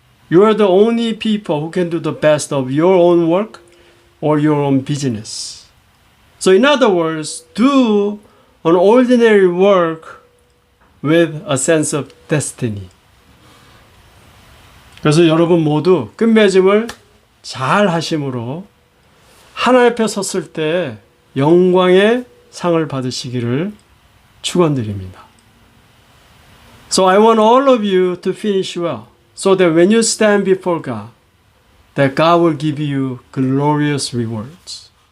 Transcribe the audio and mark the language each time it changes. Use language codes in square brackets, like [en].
[en] You are the only people who can do the best of your own work or your own business. So in other words, do an ordinary work with a sense of destiny. [ko] 그래서 여러분 모두 끝맺음을 잘 하심으로 하나님 앞에 섰을 때 영광의 상을 받으시기를 축원드립니다. [en] So I want all of you to finish well, so that when you stand before God, that God will give you glorious rewards.